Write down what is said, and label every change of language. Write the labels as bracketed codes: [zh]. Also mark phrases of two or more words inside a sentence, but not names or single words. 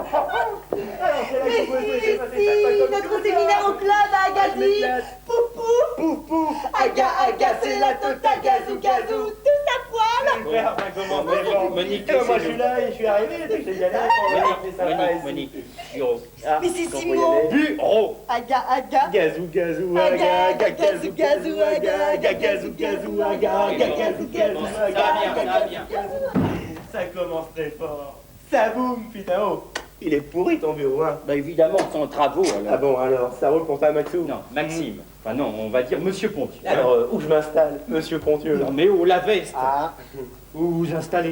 [fr] Mais si, notre séminaire au club à Agazi. Poupou. Aga, c'est la totale gazou, tout à poil. Monique, moi je suis là et je suis arrivé. J'ai galéré pour Monique, bureau. Mais c'est Simon. Bureau. Aga. Gazou, aga, gazou, aga, gazou, aga. Ça commence très fort. Ça boum, putain, oh. Il est pourri ton bureau, hein. Bah évidemment, sans travaux alors. Ah bon, alors, ça roule pour ta Maxou? Non, Maxime. Enfin non, on va dire Monsieur Pontieux. Alors, où je m'installe, Monsieur Pontieux? Non mais où la veste? Ah. Où vous installez?